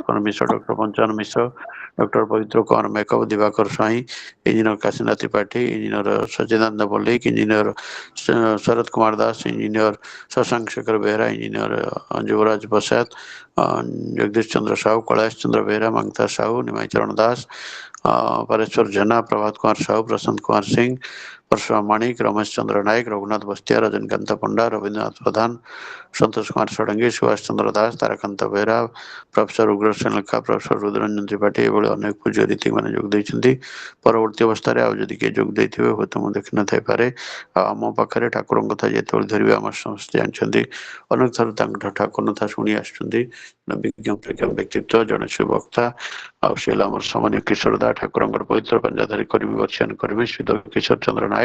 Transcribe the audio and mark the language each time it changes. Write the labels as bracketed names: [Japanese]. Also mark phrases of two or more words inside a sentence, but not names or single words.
[Odia] କୁମାର ମିଶ୍ର, ଡକ୍ଟର ପଞ୍ଚାନନ ମିଶ୍ର, ଡକ୍ଟର ପବିତ୍ର କୁମାର ମେକବ, ଦିବାକର ସ୍ୱାଇଁ, ଇଞ୍ଜିନିୟର କାଶୀନାଥ ତ୍ରିପାଠୀ, ଇଞ୍ଜିନିୟର ସଚିଦାନନ୍ଦ ମଲ୍ଲିକ, ଇଞ୍ଜିନିୟର ଶରତ କୁମାର ଦାସ, ଇଞ୍ଜିନିୟର ଶଶାଙ୍କ ଶେଖର ବେହେରା, ଇଞ୍ଜିନିୟର ଯୁବରାଜ ପ୍ରସାଦ, ଜଗଦୀଶ ଚନ୍ଦ୍ର ସାହୁ, କୈଳାଶ ଚନ୍ଦ୍ର ବେହେରା, ମଙ୍ଗତା ସାହୁ, ନିମାଇ ଚରଣ ଦାସ, ପରେଶ୍ୱର ଜେନା, ପ୍ରଭାତ କୁମାର ସାହୁ, ପ୍ରଶାନ୍ତ କୁମାର ସିଂ, परशुराम माणिक, रमेश चंद्र नायक, रघुनाथ बस्तिया, रजनीकांत पंडा, रवीन्द्रनाथ प्रधान, संतोष कुमार षडंगी, सुभाष चंद्र दास, ताराकांत बेहरा, प्रोफेसर उग्रसेन लेखा, प्रोफेसर रुद्ररंजन त्रिपाठी एभଳି ଅନେକ ପୂଜ୍ୟ ରୀତି ମାନେ ଯୋଗ ଦେଇଛନ୍ତି। ପରବର୍ତ୍ତୀ ଅବସ୍ଥାରେ ଆଉ ଯଦି କିଏ ଯୋଗ ଦେଇଥିବେ ହୁଏତ ମୁଁ ଦେଖି ନଥାଇପାରେ। ଆଉ ଆମ ପାଖରେ ଠାକୁରଙ୍କ କଥା ଯେତେବେଳେ ଧରିବେ ଆମର ସମସ୍ତେ ଜାଣିଛନ୍ତି, ଅନେକ ଥର ତାଙ୍କଠାରୁ ଠାକୁର କଥା ଶୁଣି ଆସୁଛନ୍ତି। ବିଜ୍ଞ ବ୍ୟକ୍ତିତ୍ୱ, ଜଣେ ସୁବକ୍ତା, ଆଉ ସେ ହେଲା ଆମର ସମ୍ମାନୀୟ କିଶୋର ଦା, ଠାକୁରଙ୍କର ପବିତ୍ର ପଞ୍ଜାଧାରୀ କର୍ମୀ, ବର୍ଷିୟାନ କର୍ମୀ ଶ୍ରୀ କିଶୋର ଚନ୍ଦ୍ର ନାୟକ।